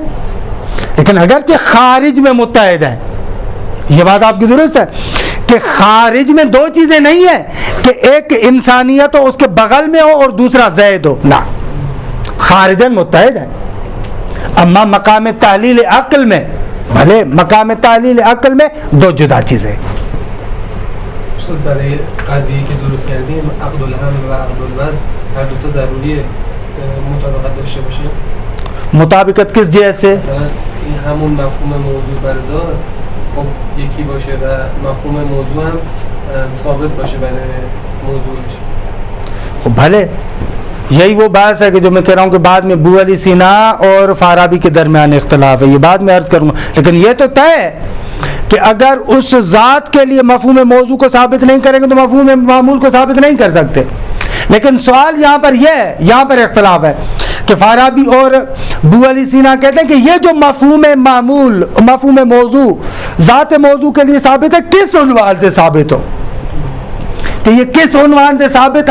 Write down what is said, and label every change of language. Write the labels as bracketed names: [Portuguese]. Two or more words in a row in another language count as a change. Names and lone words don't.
[Urdu] لیکن اگرچہ خارج میں متحد ہیں, یہ بات آپ کی درست ہے کہ خارج میں دو چیزیں نہیں ہیں کہ ایک انسانیت ہو اس کے بغل میں ہو اور دوسرا زید ہو, نہ, خارجن متحد ہیں. اما مقام تحلیل عقل میں بھلے مقام تحلیل عقل میں دو جدا چیزیں. [Persian] برای قضیه که درست کردیم عقد الحمل و عقد الوضع هر دوتا ضروریه مطابقت داشته باشه. [Urdu] مطابقت کس جهت سے؟ [Persian] مثلا این همون مفهوم موضوع بر ذات خب یکی باشه و مفهوم موضوع هم ثابت باشه برای موضوعش. [Urdu] خب بھلے یہی وہ بحث ہے کہ جو میں کہہ رہا ہوں کہ بعد میں ابو علی سینا اور فارابی کے درمیان اختلاف ہے, یہ بعد میں عرض کروں گا, لیکن یہ تو طے ہے کہ اگر اس ذات کے لیے مفہوم موضوع کو ثابت نہیں کریں گے تو مفہوم معمول کو ثابت نہیں کر سکتے. لیکن سوال یہاں پر یہ ہے, یہاں پر اختلاف ہے کہ فارابی اور ابو علی سینا کہتے ہیں کہ یہ جو مفہوم معمول مفہوم موضوع ذات موضوع کے لیے ثابت ہے کس عنوان سے ثابت ہو, کہ یہ کس عنوان سے ثابت.